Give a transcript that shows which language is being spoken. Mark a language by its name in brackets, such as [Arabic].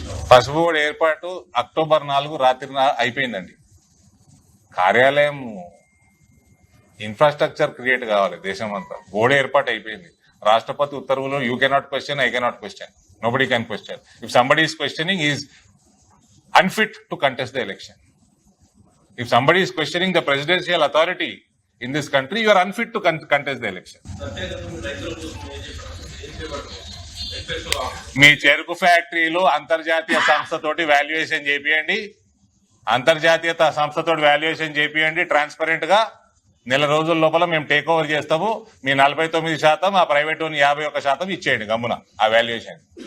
[Telugu] పసుపు బోర్డు ఏర్పాటు అక్టోబర్ 4 రాత్రి అయిపోయిందండి. కార్యాలయం ఇన్ఫ్రాస్ట్రక్చర్ క్రియేట్ కావాలి దేశం అంతా. బోర్డు ఏర్పాటు అయిపోయింది. రాష్ట్రపతి ఉత్తర్వులు [English] You cannot question, I cannot question, nobody can question. If somebody is questioning is unfit to contest the election. If somebody is questioning the presidential authority in this country, you are unfit to contest the election. [Telugu] మీ చెరుకు ఫ్యాక్టరీలు అంతర్జాతీయ సంస్థతోటి valuation చేపియండి. అంతర్జాతీయ సంస్థతోటి valuation చేపియండి transparent గా. నెల రోజుల లోపల మేము take over చేస్తాము. మీ 49%, ఆ ప్రైవేట్ 51% ఇచ్చేయండి గమ్మున ఆ వాల్యుయేషన్.